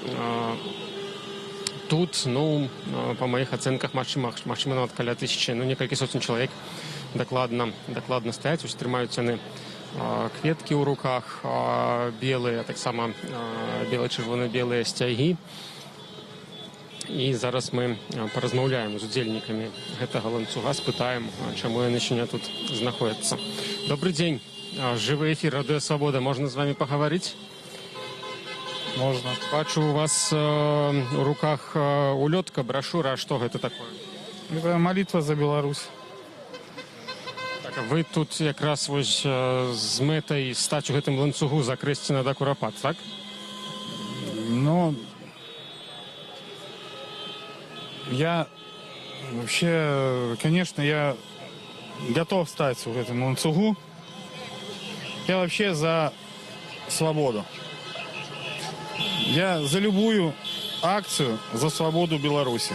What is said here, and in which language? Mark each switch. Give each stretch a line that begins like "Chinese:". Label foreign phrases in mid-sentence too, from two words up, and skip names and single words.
Belarusian: Тут, па маіх ацэнках, магчыма, нават каля 1000, некалькі сотень чалавек дакладна стаяць, ось трымаюць яны кветкі ў руках, белыя, таксама бело-чырвона-белыя сцягі. І зараз мы паразмаўляем з удзельнікамі гэтага ланцуга, спытаем, чаму яны сёння тут знаходзяцца. Добрый дзень, жывы эфір Радыё Свабода, можна з вами пагаварыць?
Russian: Можно.
Belarusian: Бачу, у вас у руках улётка, брошюра.
Russian: А что это такое? Это молитва за Беларусь.
Belarusian: Так, а вы тут якраз вось з мэтай стаць у гэтым ланцугу з Акрэсціна да Курапат, так? Ну,
Russian: я вообще, конечно, я готов стать в этом ланцугу. Я вообще за свободу. Я за любую акцию за свободу Беларуси.